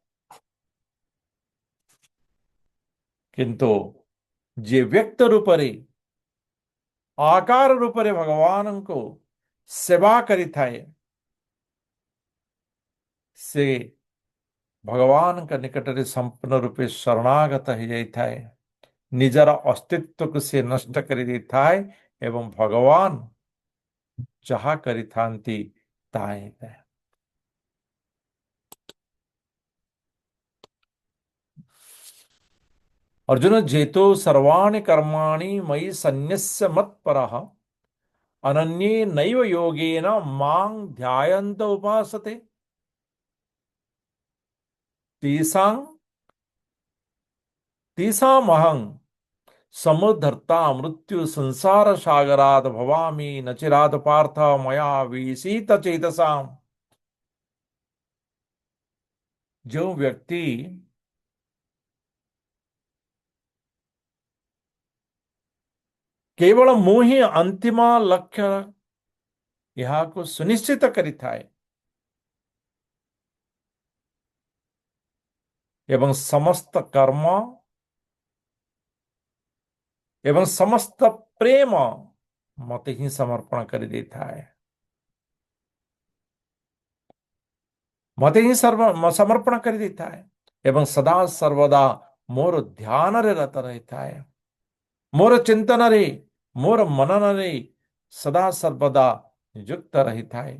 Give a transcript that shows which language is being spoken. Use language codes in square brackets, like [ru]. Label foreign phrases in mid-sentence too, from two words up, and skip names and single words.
[or] କିନ୍ତୁ ଯିଏ ବ୍ୟକ୍ତ ରୂପରେ ଆକାର ରୂପରେ ଭଗବାନଙ୍କୁ ସେବା କରିଥାଏ, ସେ ଭଗବାନଙ୍କ ନିକଟରେ ସମ୍ପୂର୍ଣ୍ଣ ରୂପେ ଶରଣାଗତ ହେଇଯାଇଥାଏ। ନିଜର ଅସ୍ତିତ୍ୱକୁ ସେ ନଷ୍ଟ କରିଦେଇଥାଏ ଏବଂ ଭଗବାନ ଯାହା କରିଥାନ୍ତି ତାହା ହେଇଥାଏ। [sa] अर्जुन जेतो सर्वाणि कर्माणि मयि सन्न्यस्य मत्परः अनन्ये नैव योगेन मां ध्यायन्त उपासते तेषां तेषामहं समुद्धर्ता मृत्यु संसार सागरात् भवामि न चिरात् पार्थ मया विषीत चेतसाम्। [hi] जो व्यक्ति केवल [or] ମୁଁ ହିଁ ଅନ୍ତିମ ଲକ୍ଷ୍ୟ ଏହାକୁ ସୁନିଶ୍ଚିତ କରିଥାଏ ଏବଂ ସମସ୍ତ କର୍ମ ଏବଂ ସମସ୍ତ ପ୍ରେମ ମତେ ହିଁ ସମର୍ପଣ କରିଦେଇଥାଏ, ମତେ ହିଁ ସମର୍ପଣ କରିଦେଇଥାଏ ଏବଂ ସଦା ସର୍ବଦା ମୋର ଧ୍ୟାନରେ ରତ ରହିଥାଏ, ମୋର ଚିନ୍ତନରେ, ମୋର ମନନରେ ସଦା ସର୍ବଦା ନିଯୁକ୍ତ ରହିଥାଏ।